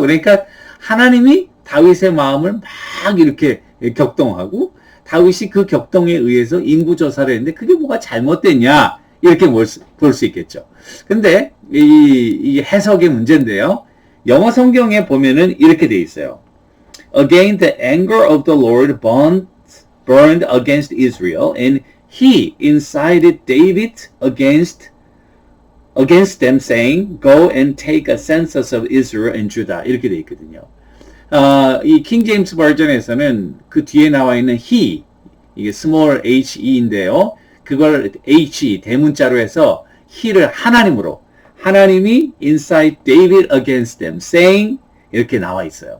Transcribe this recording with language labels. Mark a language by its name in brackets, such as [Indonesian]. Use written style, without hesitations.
[Korean] 그러니까 하나님이 다윗의 마음을 막 이렇게 격동하고 다윗이 그 격동에 의해서 인구 조사를 했는데 그게 뭐가 잘못됐냐? 이렇게 볼 수 있겠죠. 근데 이 해석의 문제인데요. 영어 성경에 보면은 이렇게 돼 있어요. [English] Again the anger of the Lord burned against Israel and he incited David against them saying go and take a census of Israel and Judah. [Korean] 이렇게 돼 있거든요. 이 킹 제임스 버전에서는 그 뒤에 나와 있는 he, 이게 small he인데요. 그걸 H, 대문자로 해서 he를 하나님으로, 하나님이 [English] incite David against them, saying, [Korean] 이렇게 나와 있어요.